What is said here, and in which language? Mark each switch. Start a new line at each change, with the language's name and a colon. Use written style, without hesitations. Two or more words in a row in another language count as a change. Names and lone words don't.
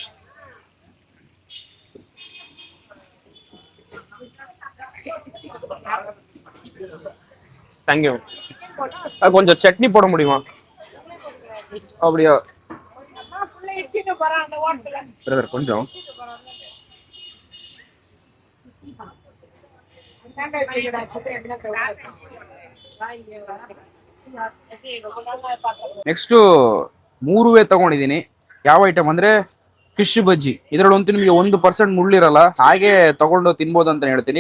Tamil: தேங்க்யூ. கொஞ்சம் சட்னி போட முடியுமா? அப்படியா பிரதர்?
Kannada: கொஞ்சம் ನೆಕ್ಸ್ಟ್ 3 ತಗೊಂಡಿದ್ದೀನಿ. ಯಾವ ಐಟಮ್ ಅಂದ್ರೆ ಫಿಶ್ ಬಜ್ಜಿ. ಇದರಲ್ಲಂತೂ ನಿಮಗೆ 1% ಮುಳ್ಳಿರಲ್ಲ, ಹಾಗೆ ತಗೊಂಡು ತಿನ್ಬೋದು ಅಂತ ಹೇಳ್ತೀನಿ.